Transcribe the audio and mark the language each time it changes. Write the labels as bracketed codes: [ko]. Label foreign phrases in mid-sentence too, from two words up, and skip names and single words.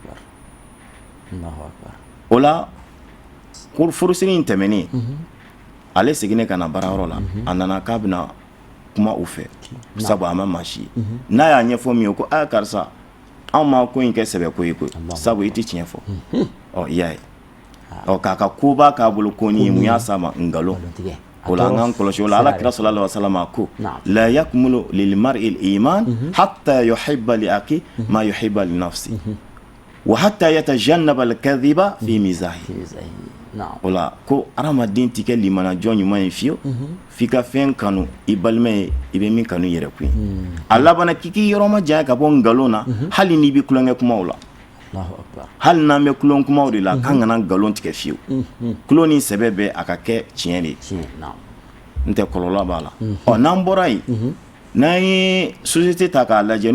[bm] o la furusiri in tɛmɛnen ale seginnen ka na baarayɔrɔ la a nana k'a bɛna kuma u fɛ sabu a ma maa si ye n'a y'a ɲɛfɔ min ye ko a karisa anw ma ko in kɛ sɛbɛko ye koyi sabu i tɛ tiɲɛ fɔ i y'a ye k'a ka koba k'a bolo ko ni ye mun y'a s'a ma nkalon o la an k'an kɔlɔsi o la ala kira [ar] صلى الله عليه وسلم [bm] a ko [ar] لا يكمل للمرء الإيمان حتى يحب لأخيه ما يحب لنفسه وحتى يتجنب الكذب في مزاحه [bm] o la ko adamaden tɛ kɛ limanajɔ ɲuman ye fiyewu f'i ka fɛn kanu i balima ye i bɛ min kanu i yɛrɛ kun a labanna k'i k'i yɔrɔ ma janya ka bɔ nkalon na hali n'i bɛ kulonkɛ kumaw la hali n'an bɛ kulon kumaw de la k'an kana nkalon tigɛ fiyewu kulon ni sɛbɛ bɛ a ka kɛ tiɲɛ de ye n tɛ kɔlɔlɔ b'a la n'an bɔra yen n'an ye société ta k'a lajɛ n'o